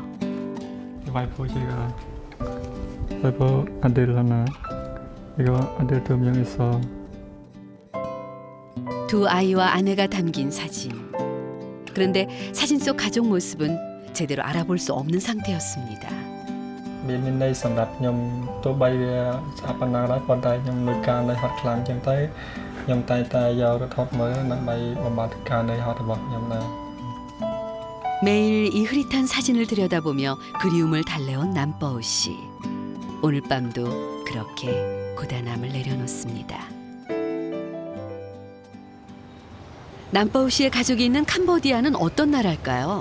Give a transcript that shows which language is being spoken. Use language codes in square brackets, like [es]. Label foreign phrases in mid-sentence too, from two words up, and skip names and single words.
[ko] 와이프 제가 와이프 아들 하나 이거 아들 2명 있어. 두 아이와 아내가 담긴 사진. 그런데 사진 속 가족 모습은 제대로 알아볼 수 없는 상태였습니다. [km] មានន័យសម្រាប់ខ្ញុំទោះបីវាស្អាប់ប៉ុណ្ណាដែរប៉ុន្តែខ្ញុំលួចការនៅហត់ខ្លាំងចឹងទៅខ្ញុំតែងតែយករត់ថតមើលដើម្បីបំបត្តិការនៅហត់របស់ខ្ញុំដែរ [ko] 매일 이 흐릿한 사진을 들여다보며 그리움을 달래온 남버우 씨. 오늘 밤도 그렇게 고단함을 내려놓습니다. 남버우 씨의 가족이 있는 캄보디아는 어떤 나라일까요?